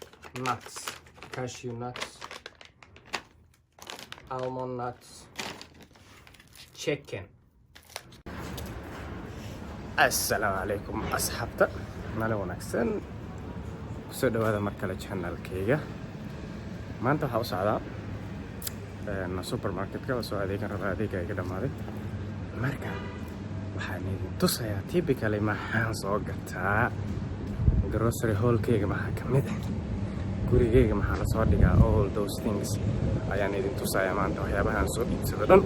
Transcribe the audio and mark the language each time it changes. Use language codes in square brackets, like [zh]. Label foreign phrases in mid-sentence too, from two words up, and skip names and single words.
[en] nuts, cashew nuts, almond nuts, chicken. [so] Assalaamu calaykum asxaabta, maalin wanaagsan. Kusoo dhawaada mar kale channelkayga. Maanta waxaa u socdaa supermarketka oo soo adeegan raba adeega iga dhamaaday. Marka waxaan idin tusayaa typically maxaan soo gataa [en] grocery haulkayga [so] maxaa ka mid ah, gurigayga maxaa la soo dhigaa, [en] all those things [so] ayaan idin tusayaa maanta waxyaabahaan soo iibsado dhan.